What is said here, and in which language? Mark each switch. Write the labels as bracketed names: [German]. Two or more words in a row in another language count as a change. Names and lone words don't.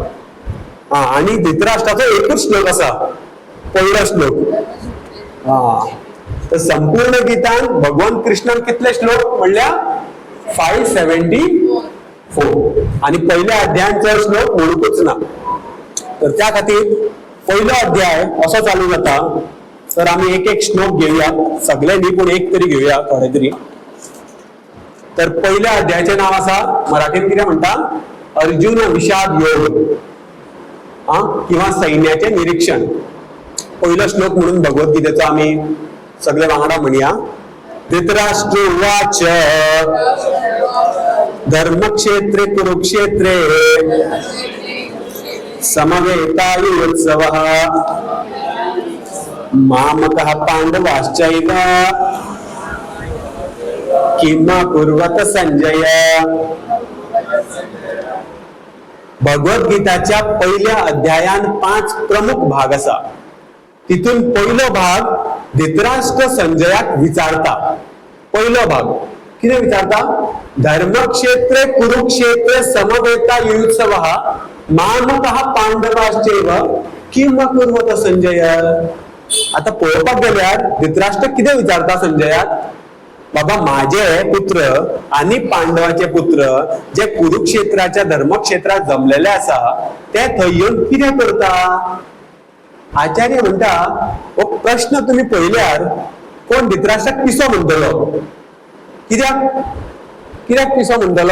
[Konkani] आणि धृतराष्ट्राचो एकूच श्लोक आसा, पहिलो श्लोक. तर संपूर्ण गीतान भगवान कृष्णान कितले श्लोक म्हणल्या? 574 हो, आणि पहिल्या अध्यायांचा श्लोक म्हणूच ना. तर त्या खातीर पहिलो अध्याय असो चालू जाता. [Marathi] तर आम्ही एक एक श्लोक घेऊया, सगळ्यांनी पण एक तरी घेऊया थोडे तरी. [Konkani] तर पहिल्या अध्यायाचे नाव असा, मराठीत किती म्हणता, अर्जुन विषाद योग किंवा सैन्याचे निरीक्षण. पहिला श्लोक म्हणून भगवद्गीतेचा आम्ही सगळे वांगडा म्हणूया. [Sanskrit] धृतराष्ट्र उवाच धर्मक्षेत्रे कुरुक्षेत्रे समवेतायुत्सवः मामकः पांडवाश्चैव किम कुर्वत संजय. [Marathi] भगवद्गीताच्या पहिल्या अध्यायात 5 प्रमुख भाग असा. [Konkani] तिथून पहिलो भाग धृतराष्ट्र संजयाक विचारता. पहिलो भाग किती विचारता, [Sanskrit] धर्मक्षेत्रे कुरुक्षेत्रे समवेतायुत्सवः मामकः पांडवाश्चैव किम कुर्वत संजय. [Marathi] आता पळोवपाक गेल्यार धृतराष्ट्र किती विचारता संजयाक, बाबा माझे पुत्र आणि पांडवाचे पुत्र जे कुरुक्षेत्राच्या धर्मक्षेत्रात जमलेले असा ते थंय येऊन कितें करता. [Konkani] आचार्य म्हणता हो प्रश्न तुम्ही पळयल्यार कोण धृतराष्ट्राक पिसो म्हणटलो. कित्याक पिसो म्हणटलो.